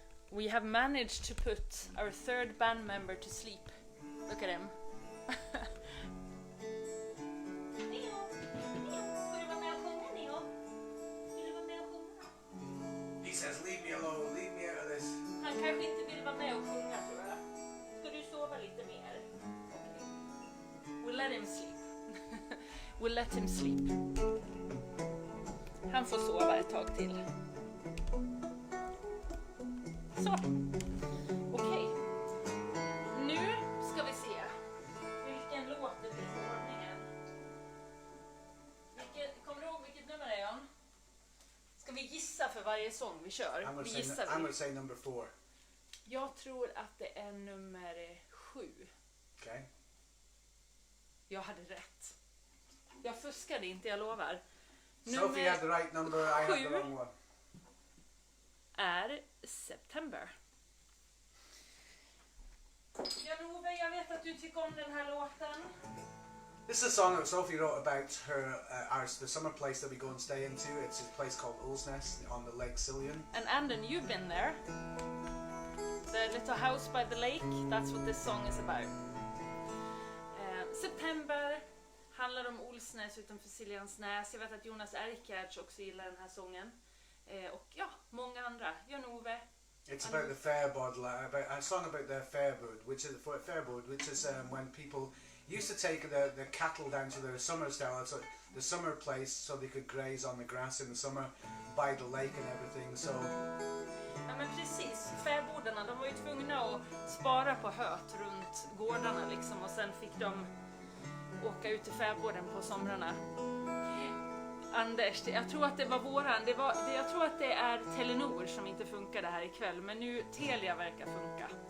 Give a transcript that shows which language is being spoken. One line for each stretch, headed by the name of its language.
English: We have managed to put our third band member to sleep. Look at him. He says, leave me alone, leave me out of this.
Swedish: Han kanske inte vill vara med och sjunga, tror jag. Ska du sova lite mer?
English: Okay. We'll let him sleep. We'll let him sleep.
Swedish: Han får sova ett tag till. Så. Okej. Nu ska vi se vilken låt det blir i ordningen. Kommer du ihåg vilket nummer det är, Jan? Ska vi gissa för varje sång vi kör?
English: I'm gonna say number 4.
Swedish: Jag tror att det är nummer 7.
English: Okay.
Swedish: Jag hade rätt. Jag fuskade inte, jag lovar.
English: Sofie had the right number, I had the wrong one.
Swedish: Är September. Jan-Ove, jag vet att du tycker om den här låten.
English: This is a song that Sofie wrote about the summer place that we go and stay into. It's a place called Ulsness on the Lake Siljan. And Andon, you've been there. The little house by the lake, that's what this song is about.
Swedish: September handlar om Ulsnäs utanför Siljansnäs. Jag vet att Jonas Erkärts också gillar den här sången. Och ja, många andra. Jan-Ove.
English: It's about the fairbird, about a song about the fairbird, which is when people used to take the cattle down to their summer style, so the summer place, so they could graze on the grass in the summer by the lake and everything. So.
Swedish: Ja, men precis, fäbodarna, de var ju tvungna att spara på höet runt gårdarna liksom, och sen fick de åka ut till fäboden på somrarna. Anders, jag tror att det var våran, jag tror att det är Telenor som inte funkar det här ikväll, men nu Telia verkar funka.